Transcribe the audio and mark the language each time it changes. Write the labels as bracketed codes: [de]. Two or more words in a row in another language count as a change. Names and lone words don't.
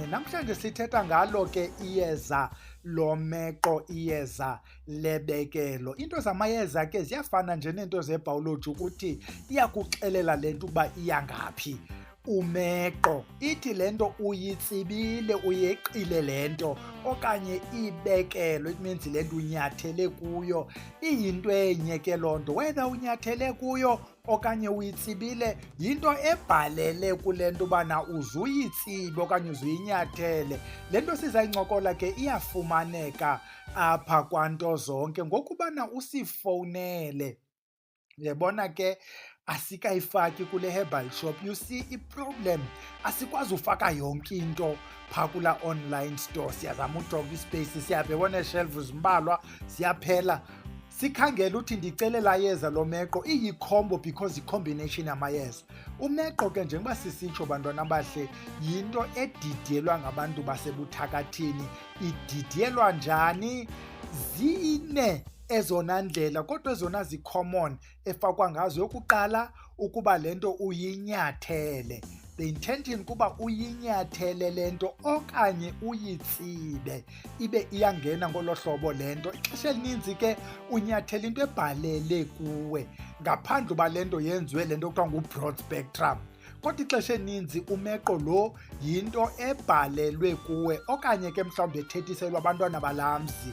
[xh] Namhlanje sithetha ngalo ke iyeza lomeqo, iyeza lebekelo. Into zamayeza ke ziyafana nje neento zebhayoloji ukuthi iyakuxelela le nto ukuba iya ngaphi. Umeqo ithi le nto uyitsibile, uyeqile le nto, okanye ibekelo, [en] it means [xh] le nto unyathele kuyo. Iyinto enye ke loo nto, whether unyathele kuyo okanye uyitsibile, yinto ebhalele kule nto ubana uzuyitsibe okanye uzuyinyathele. Le nto sizayincokola ke iyafumaneka apha kwanto zonke ngokubana usifowunele. Uyabona ke asikayifaki kule [en] herbal shop. You see i-problem, [xh] asikwazi ufaka yonke into phaa kula [en] online store. [xh] Siyazama ujonga ispace, siyabona shelves zimbalwa ziyaphela. Sikhangela uthi ndicelela yeza lomeqo, iyi-combo because yi-combination yamayeza. Umeqo ke njengoba sisitsho bantwana abahle, yinto edidyelwa ngabantu basebuthakathini. Ididyelwa njani? Zine ezona ndlela, kodwa ezona zi-common efakwa ngazo. Yokuqala, ukuba le nto uyinyathele. [en] The intention [xh] kuba uyinyathele le nto okanye uyitsibe ibe iyangena ngolo hlobo le nto. Ixesha elininzi ke unyathela into ebhalele kuwe ngaphandle uba le nto yenziwe le nto kuthiwa ngu- [en] broad spectrum. [xh] Kodwa ixesha elininzi umeqo lo yinto ebhalelwe kuwe okanye ke mhlawumbi ethethiselwa abantwana balamzi.